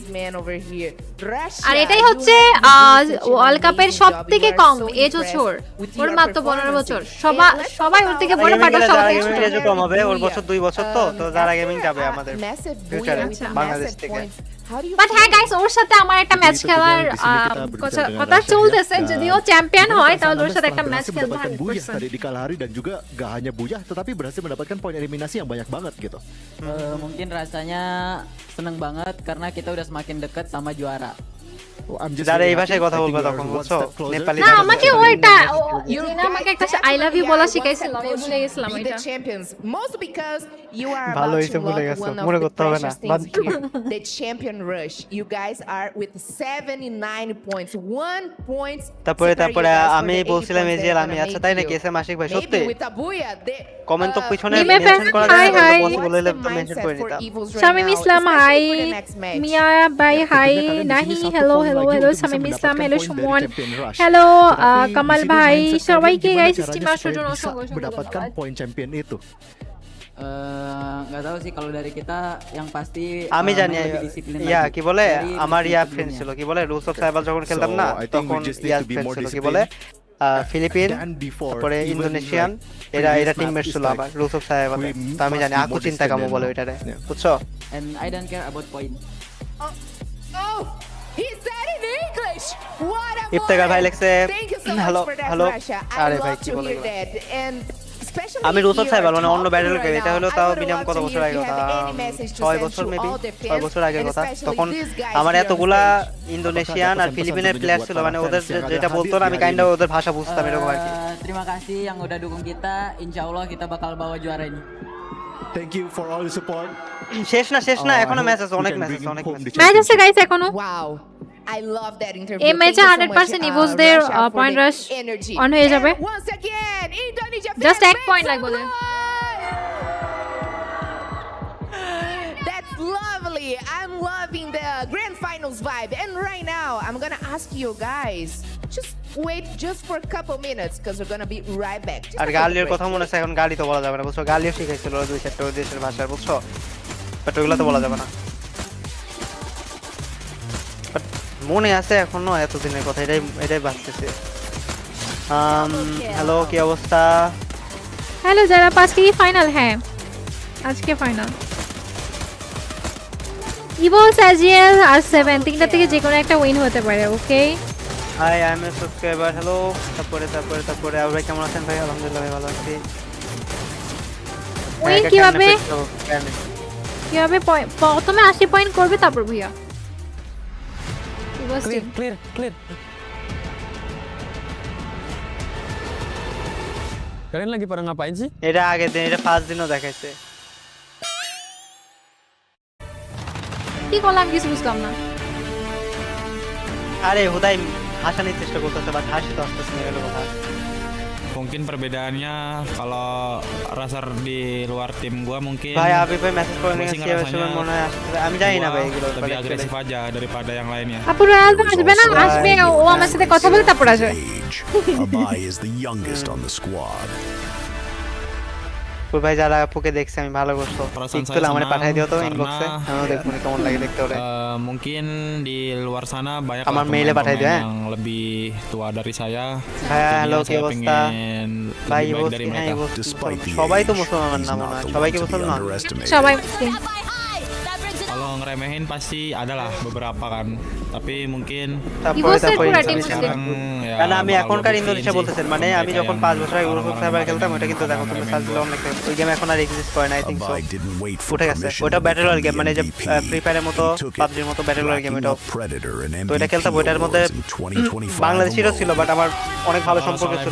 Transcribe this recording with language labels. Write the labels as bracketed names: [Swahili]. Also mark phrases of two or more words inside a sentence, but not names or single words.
[Bangla] আর এটাই হচ্ছে ওয়ার্ল্ড কাপের সবথেকে কম এজ হচ্ছে ওর মাত্র 15 বছর। সবাই ওর থেকে বড়, বাট সবার থেকে ছোট। এজ কম হবে, ওর বছর 2 বছর, তো যারা গেমিং যাবে আমাদের ফিউচারে বাংলাদেশ থেকে। বাট হ্যাঁ গাইস, ওর সাথে আমার একটা ম্যাচ খেলার কথা চলতেছে। যদিও চ্যাম্পিয়ন হয় তাহলে ওর সাথে একটা ম্যাচ খেলবো 100%। [Indonesian] tadi di kalah hari dan juga gak hanya buyah tetapi berhasil mendapatkan poin eliminasi yang banyak banget gitu. Mungkin rasanya seneng banget karena kita udah semakin dekat sama juara. [Bangla] যারা এই ভাষায় কথা বলবে তখন বুঝছো, নেপালি না আমাকে ওইটা ইউনা আমাকে একটা [English] I love you [Bangla] বলা শিখাইছিল, আমি ভুলে গেছিলাম এটা। ভালো হইছে, ভুলে গেছো, মনে করতে হবে না। [English] The champion rush, you guys are with 79 points, 1 point। [Bangla] তারপরে আমি বলছিলাম এজিএল, আমি আচ্ছা তাই নাকি এসএম আশিক ভাই সত্যি কমেন্ট তো পিছনে মেনশন করা যায়, পসিবল হলে তো মেনশন করে নিতাম। শামিম ইসলাম হাই, মিয়া ভাই হাই, নাহি হ্যালো শামিম ইসলাম, হ্যালো সুমন, হ্যালো কামাল ভাই, সবাইকে গাইস স্ট্রিমার সুজন [Indonesian] mendapatkan poin champion itu. Nggak tahu sih kalau dari kita yang pasti [Bangla] আমি জানি ইয়া কি বলে, আমার ইয়া ফ্রেন্ড ছিল, কি বলে রুলস অফ সাইবার যখন খেলতাম না তখন ইয়া ফ্রেন্ড ছিল, কি বলে ফিলিপিন, তারপরে ইন্দোনেশিয়ান, এরা টিমমেট ছিল আমার রুলস অফ সাইবার। তো আমি জানি [Indonesian] aku cinta kamu [Bangla] বলে ওইটারে, বুঝছো? [English] and I don't care about point. Oh, he said in English. What a [Bangla] ইফতেখার ভাই লেখছে হ্যালো হ্যালো। আরে ভাই কি বলে, আমি রুলস অফ সাইবার মানে অন্য ব্যাটল খেলি, এটা হলো তাও মিনিমাম কত বছর আগে কথা, 6 বছর মেবি 6 বছর আগের কথা। তখন আমার এতগুলা ইন্দোনেশিয়ান আর ফিলিপিনের প্লেয়ার ছিল, মানে ওদের যেটা বলতো না আমি কাইন্ড ওদের ভাষা বুঝতাম এরকম আর কি। [Indonesian] Terima kasih yang udah dukung kita, insyaallah kita bakal bawa juara ini. [English] Thank you for all the support. [Bangla] শেষ না, এখনো ম্যাচ আছে, অনেক ম্যাচ আছে গাইস এখনো। [English] Wow, I love that interview. [Bangla] এই ম্যাচে 100% ইভোসদের [English] point rush on [Bangla] হয়ে যাবে। [English] Once again, Indonesia [Bangla] জাস্ট 1 পয়েন্ট লাগবে। [English] That's lovely. I'm loving the grand finals vibe. And right now, I'm gonna ask you guys, just wait just for a couple minutes because we're gonna be right back. Just [Bangla] আর [English] a quick [Bangla] গালির [English] break. [Bangla] কথা মনে আছে এখন গালি তো বলা যাবে না বুঝছো গালিও শিখাইছিল ওরা দুই চারটা ওই দেশের ভাষা বুঝছো বাট ওগুলো তো বলা যাবে না বাট মনে আছে এখনো এতদিনের কথা এটাই ভাবতেছি হ্যালো কি অবস্থা হ্যালো যারা আজকে কি ফাইনাল হ্যাঁ আজকে ফাইনাল ইভোস এজিএল আর 7 তিনটা থেকে যে কোনো একটা উইন হতে পারে ওকে [English] hi I am a subscriber [Bangla] হ্যালো তারপরে আর ভাই কেমন আছেন ভাই আলহামদুলিল্লাহ ভাই ভালো আছি উইন কিভাবে প্রথমে 80 পয়েন্ট করবে তারপর ভাইয়া ইভোস টিম [Indonesian] clear kalian lagi pada ngapain sih [Bangla] এটা আগের দিন এটা ফার্স্ট দিনও দেখাইছে কি করলাম কিছু বুঝলাম না আরে হুদাই হাসানোর চেষ্টা করতেছে বাট হাসি তো আসতেছে না এগুলো কথা [Indonesian] Mungkin perbedaannya kalau Rasar di luar tim gua mungkin [Bangla] ভাই আবি ভাই মেসেজ করে নিয়েছি সেভেন মনে হয় আমি জানি না ভাই এগুলো [Indonesian] lebih agresif aja daripada yang lainnya. [Bangla] আপু রয়্যাল আসবে না আসবে ও আমার সাথে কথা বলে তারপর আসবে [English] Abai is the youngest on the squad. [Bangla] ভাই যারা আপুকে দেখছে আমি ভালো করছো একটু আমারে পাঠিয়ে দিও তো ইনবক্সে আমিও দেখব কেমন লাগে দেখতে ওরে [Indonesian] Mungkin di luar sana banyak [Bangla] আমার মেইলে পাঠিয়ে দিও হ্যাঁ [Indonesian] yang lebih tua dari saya. [Bangla] ভাই হ্যালো কি অবস্থা ভাই সবাই তো মুসলমান না মনে হয় সবাই কি মুসলমান সবাই মুসলিম [Indonesian] Kalau ngeremehin pasti ada lah beberapa kan. Tapi mungkin [Bangla] কারণ আমি এখনকার ইন্দোনেশিয়া বলতেছেন মানে আমি যখন 5 বছর আগে ইউরোপ সাইবার খেলতাম ওটা কিন্তু দেখো তুমি সার্চ দিলে অনেক ওই গেম এখন আর এক্সিস্ট করে না [English] I think so [Bangla] উঠে গেছে ওটা ব্যাটল [English] royale game [Bangla] মানে যে ফ্রি ফায়ারের মতো পাবজির মতো [English] battle royale game [Bangla] এটা তো এটা খেলতাম ওইটার মধ্যে বাংলাদেশিরও ছিল বাট আমার অনেক ভালো সম্পর্ক ছিল